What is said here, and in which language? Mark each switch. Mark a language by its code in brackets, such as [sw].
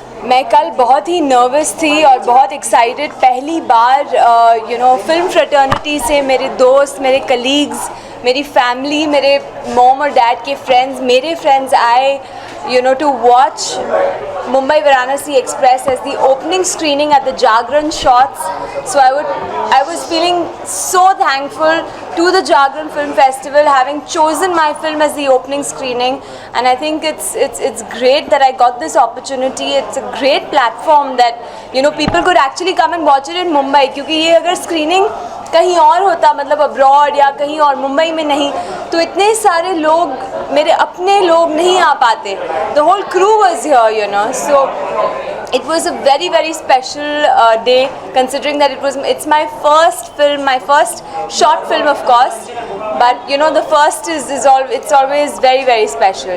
[hi] मैं कल बहुत ही नर्वस थी और बहुत एक्साइटेड पहली बार फिल्म फ्रेटर्निटी से मेरे दोस्त मेरे कलीग्स मेरी फैमिली मेरे मॉम और डैड के फ्रेंड्स मेरे फ्रेंड्स आए [en] to watch Mumbai Varanasi Express as the opening screening at the Jagran shots. So I was feeling so thankful to the Jagran Film Festival having chosen my film as the opening screening, and I think it's great that I got this opportunity. It's a great platform that people could actually come and watch it in Mumbai, [hi] क्योंकि ये अगर screening कहीं और होता मतलब abroad या कहीं और मुंबई में नहीं तो इतने सारे लोग मेरे अपने लोग नहीं आ पाते. [en] The whole crew was here, so it was a very very special day, considering that it's my first film, my first short film of course, but the first is always very very special.